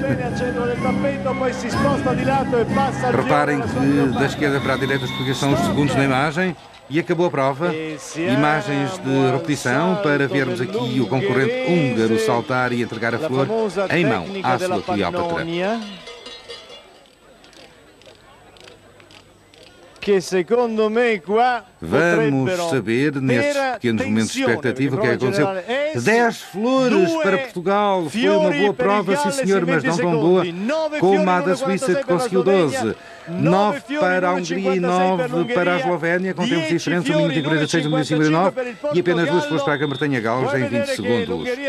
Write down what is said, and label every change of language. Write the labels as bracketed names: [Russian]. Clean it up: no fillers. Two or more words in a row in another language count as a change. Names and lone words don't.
[Portuguese] Reparem que da esquerda para a direita os portugueses são os segundos na imagem. E acabou a prova. Imagens de repetição para vermos aqui o concorrente húngaro saltar e entregar a flor em mão à sua Cleópatra. [Italian] che secondo me qua [Portuguese] Vamos saber, nestes pequenos momentos de expectativa, o que é que aconteceu. 10 flores para Portugal. Foi uma boa prova, sim senhor, mas não tão boa como a da Suíça, que conseguiu 12. 9 para a Hungria e 9 para a Eslovénia, com tempos diferentes, 1 minuto e 46, 1 minuto e 59, e apenas 2 flores para a Grã-Bretanha-Gales em 20 segundos.